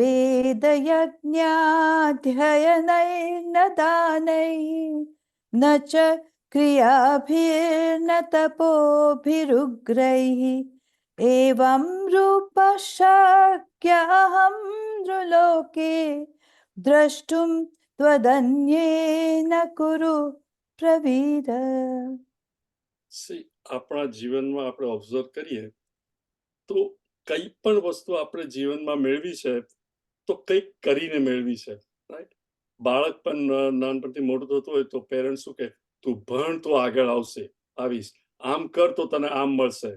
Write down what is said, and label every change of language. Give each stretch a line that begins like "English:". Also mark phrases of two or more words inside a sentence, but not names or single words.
Sanskrit: वेदयज्ञाध्ययनैर्न दानैः न च क्रियाभिर्न तपोभिरुग्रैः एवं रूपः शक्य अहं नृलोके द्रष्टुं त्वदन्येन कुरु प्रवीर.
Gujarati: આપણા જીવનમાં આપણે ઓબ્ઝર્વ કરીએ તો કઈ પણ વસ્તુ આપણે જીવનમાં મેળવી છે તો કંઈક કરીને મેળવી છે, રાઈટ? બાળક પણ નાનપણથી મોટું થતું હોય તો પેરેન્ટ્સ શું કે તું ભણ તો આગળ આવશે, આવીશ, આમ કર તો તને આમ મળશે.